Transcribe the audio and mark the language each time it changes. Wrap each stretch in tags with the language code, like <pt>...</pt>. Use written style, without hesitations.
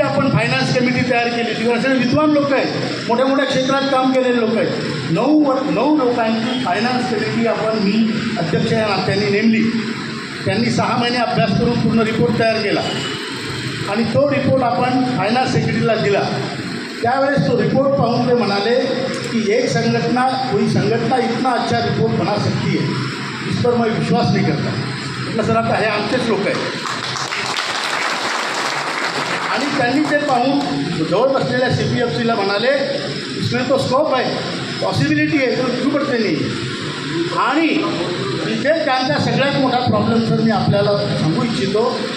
<mr>आपण finance committee तयार केली. तिकडे असे विद्वान लोक आहेत, मोठ्या मोठ्या क्षेत्रात काम केलेले लोक आहेत. 9 लोकांची फायनान्स कमिटी मी अध्यक्ष या नात्याने नेमली. त्यांनी 6 महिने अभ्यास करून पूर्ण रिपोर्ट तयार केला आणि तो रिपोर्ट आपण फायनान्स सेक्रेटरीला दिला. त्यावेळेस तो रिपोर्ट पाहून ते म्हणाले कि</mr> <hi>एक संगठना कोई संगठना इतना अच्छा रिपोर्ट बना सकती है, इस पर मैं विश्वास नहीं करता.</hi> <mr>म्हटलं सर आता हे आमचेच लोक आहेत. आणि त्यांनी ते पाहून जवळ बसलेल्या CPFCला म्हणाले इसमें तो स्कोप आहे, पॉसिबिलिटी आहे, तो क्यों पडते नाही. आणि इथे त्यांचा सगळ्यात मोठा प्रॉब्लेम सर मी आपल्याला सांगू इच्छितो.</mr>